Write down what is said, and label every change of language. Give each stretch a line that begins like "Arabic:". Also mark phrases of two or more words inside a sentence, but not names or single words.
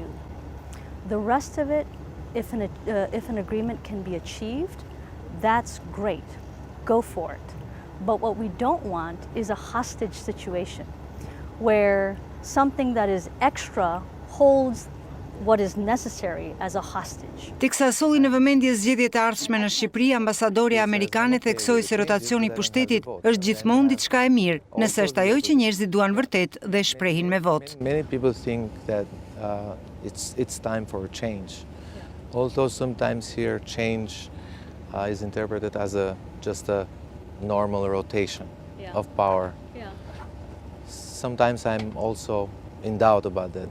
English: The rest of it, if an agreement can be achieved, that's great. Go for it. But what we don't want is a hostage situation where something that is extra holds what is necessary as a hostage.
Albanian: Teksa solli në vëmendje zgjedhjet e ardhshme në Shqipëri, ambasadorja amerikane theksoi se rotacioni i pushtetit është gjithmonë diçka e mirë, nëse është ajo që njerëzit duan vërtet dhe shprehin me votë.
English: Many people think that it's time for a change. Although sometimes here change is interpreted as just a normal rotation of power. Sometimes I'm also in doubt about that.